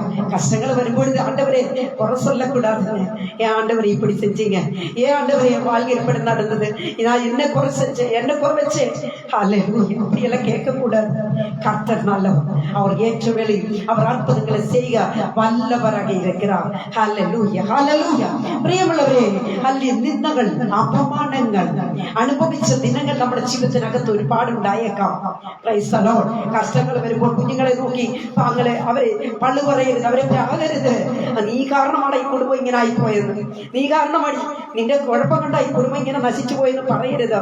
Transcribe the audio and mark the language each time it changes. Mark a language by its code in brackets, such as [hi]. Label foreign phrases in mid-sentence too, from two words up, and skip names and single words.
[ta] கஷ்டங்கள் வரும்பொழுது ஆண்டவரே குறை சொல்லக்கூடாது. ஏன் ஆண்டவரே இப்படி செஞ்சீங்க, ஏன் ஆண்டவரே என் வாழ்க்கை இப்படி நடந்தது, நான் என்ன குறை செஞ்சேன், என்ன குறை வச்சேன், ஹல்லேலூயா இப்படி எல்லாம் கேட்க கூடாது. கர்த்தர் நல்லவர், அவர் ஏற்ற வேளையில் அவர் அற்புதங்களை செய்ய வல்லவராக இருக்கிறார். ஹல்லேலூயா ஹல்லேலூயா. [ml] பிரியமுள்ள നിന്ദകൾ അപമാനങ്ങൾ അനുഭവിച്ച ദിനങ്ങൾ നമ്മുടെ ജീവിതത്തിനകത്ത് ഒരുപാട് ഉണ്ടായേക്കാം. കഷ്ടങ്ങൾ വരുമ്പോൾ കുഞ്ഞുങ്ങളെ നോക്കി അവരെ പള്ളു പറയരുത്, അവരെ പ്രാകരുത്. നീ കാരണമാണ് ഈ കുടുംബം ഇങ്ങനെ ആയിപ്പോയത്, നീ കാരണമാണ് നിന്റെ കുഴപ്പം കൊണ്ടാ ഈ കുടുംബം ഇങ്ങനെ നശിച്ചു പോയെന്ന് പറയരുത്.